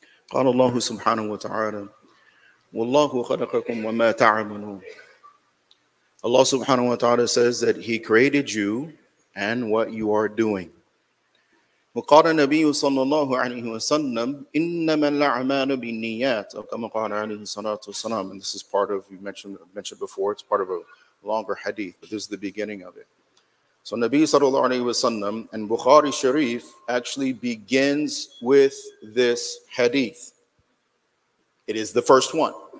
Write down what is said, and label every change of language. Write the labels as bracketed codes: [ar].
[ar] قال الله سبحانه وتعالى والله خلقكم وما تعملون. [en] Allah subhanahu wa ta'ala says that He created you and what you are doing. [ar] وقال النبي صلى الله عليه وسلم إنما الأعمال بالنيات أو كما قال عليه الصلاة والسلام. [en] And this is part of, you mentioned before, it's part of a longer hadith, but this is the beginning of it. So Nabi sallallahu alayhi wa sallam and Bukhari Sharif actually begins with this hadith. It is the first one.